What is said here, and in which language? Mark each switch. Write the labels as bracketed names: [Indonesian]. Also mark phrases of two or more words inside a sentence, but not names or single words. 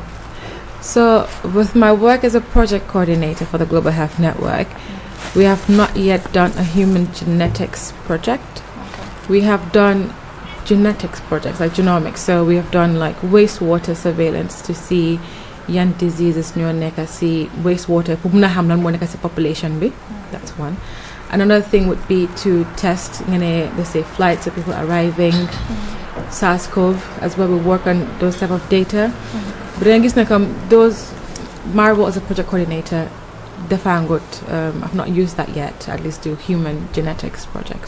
[English] So with my work as a project coordinator for the Global Health Network, we have not yet done a human genetics project. Okay. We have done genetics projects, like genomics. So we have done like wastewater surveillance to see young diseases [Wolof] ñoo nekk ci wastewater pour mëna xam lan mo nekk ci population bi. [English] That's one. Another thing would be to test, let's say, flights of people arriving, SARS-CoV, as well. We work on those type of data. But then those, my role as a project coordinator, I've not used that yet, at least to human genetics projects.